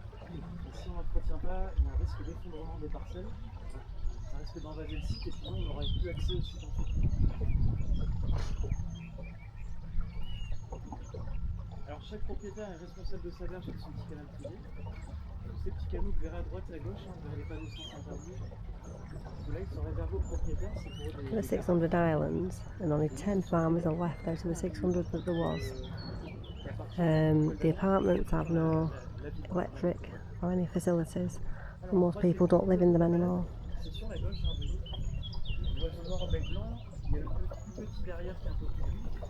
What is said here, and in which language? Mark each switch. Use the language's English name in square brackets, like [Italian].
[French] Et si on n'entretient pas, il y a un risque d'effondrement des parcelles, un risque d'envaser le site et sinon on n'aurait plus accès au site en fait. Alors chaque propriétaire est responsable de sa berge avec son petit canal privé. Ces petits canaux que vous verrez à droite et à gauche, vous verrez les panneaux sans interdit. Ceux-là, ils sont réservés aux propriétaires, c'est pour [English] There are 600 islands and only 10 farmers are left out of the 600 that there was. The apartments have no electric or any facilities, and most people don't live in them anymore. [French] C'est sur la gauche, l'oiseau noir au bec blanc, il y a le plus petit derrière qui est un peu plus gris.